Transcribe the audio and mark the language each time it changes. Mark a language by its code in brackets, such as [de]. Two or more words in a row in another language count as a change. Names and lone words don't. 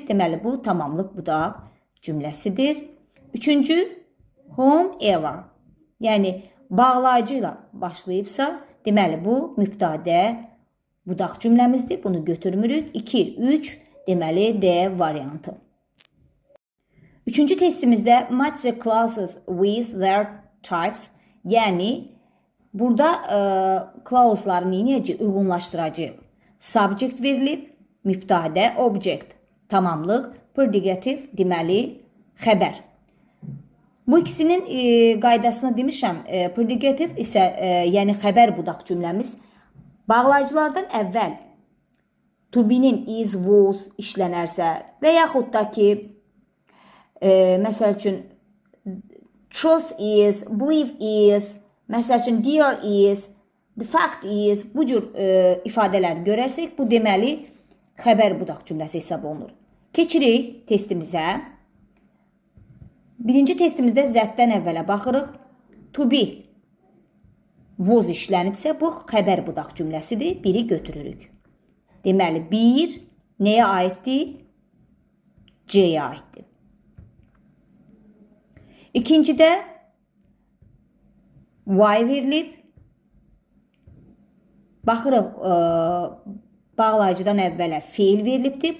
[az] Deməli, bu tamamlıq budaq cümləsidir. Üçüncü, whomever, yəni bağlayıcı ilə başlayıbsa, deməli, bu mübtədə budaq cümləmizdir. Bunu götürmürük. 2, 3, deməli, D variantı. Üçüncü testimizdə [en] match the clauses with their types, [az] yəni burada clause'ları necə uyğunlaşdıracağıq? Subject verilib, mübtədə, object, tamamlıq, predicative, deməli, xəbər. Bu ikisinin qaydasını demişəm. Predicative isə, yəni xəbər budaq cümləmiz bağlayıcılardan əvvəl [en] to be-nin is, was [az] işlənərsə və yaxud da ki, məsəl üçün [en] trust is, believe is, [az] məsəl üçün [en] dear is, the fact is, [az] bu cür ifadələr görərsək, bu deməli xəbər budaq cümləsi hesab olunur. Keçirik testimizə. Birinci testimizdə zətdən əvvələ baxırıq. [en] To be, was [az] işlənibsə, bu xəbər budaq cümləsidir. Biri götürürük. Deməli, bir nəyə aiddir? C-yə aiddir. İkincidə why verilib. Baxırıq, bağlayıcıdan əvvələ feil verilibdir.